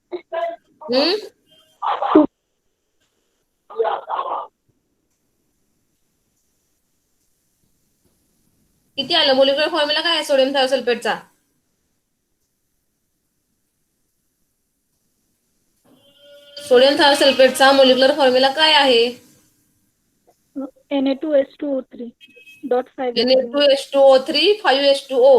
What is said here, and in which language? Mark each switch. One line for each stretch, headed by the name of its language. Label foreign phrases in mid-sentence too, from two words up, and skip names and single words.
Marathi: किती आलं
English: molecular formula
Marathi: काय आहे सोडियम थायोसल्फेटचा? सोडियम थायोसल्फेटचा
English: molecular formula
Marathi: काय आहे? Na2H2O3.5 Na2H2O3 5H2O.